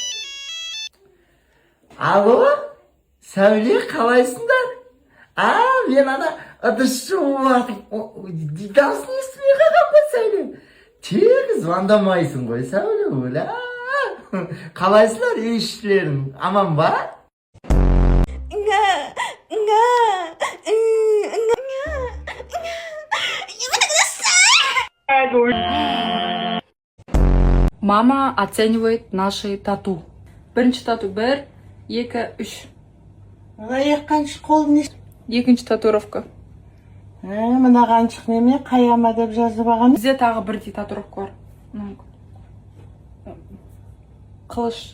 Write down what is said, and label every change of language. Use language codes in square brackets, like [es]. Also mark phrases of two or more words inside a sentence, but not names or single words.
[kk] Алло, Сәуле, қалайсыңдар? Мен ана ыдысшы болатым. Дауысын естімей қалған ба, Сәуле? Тек звондамайсың ғой, Сәуле, өлі. Қалайсыңдар, үй іштерің аман ба? [ru] Мама оценивает наши тату. [kk] Бірінші тату 1, 2, 3. Қаншық қолын Екінші татуировка. Мына қаншық неме қаяма деп жазып алған. Бізде тағы бірдей татуировка бар. Қылыш.